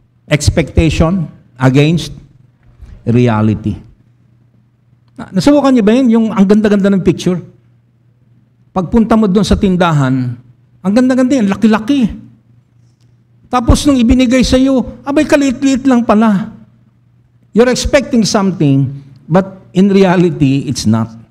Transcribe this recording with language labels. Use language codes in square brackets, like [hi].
[en] Expectation against reality. [tl] Nasubukan niyo ba yun? Yung ang ganda-ganda ng picture. Pagpunta mo doon sa tindahan, ang ganda-ganda yan, laki-laki. Tapos nung ibinigay sa iyo, abay kaliit-liit lang pala. [en] You're expecting something, but in reality, it's not.